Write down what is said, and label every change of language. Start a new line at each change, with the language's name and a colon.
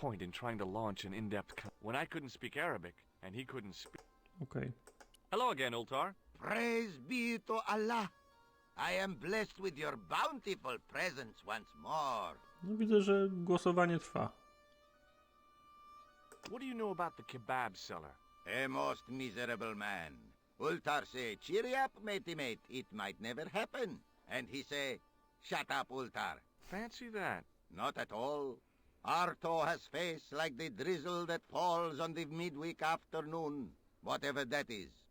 English: point in trying to launch an in-depth when I couldn't speak Arabic and he couldn't speak.
Polish: Okej.
English: Hello again, Ultar. Praise be to Allah. I am blessed with your bountiful presence once more.
Polish: No widzę, że głosowanie trwa.
English: What do you know about the kebab seller? A most miserable man. Ultar say, cheer up, matey mate, it might never happen. And he say, shut up, Ultar. Fancy that. Not at all. Arto has face like the drizzle that falls on the midweek afternoon, whatever that is.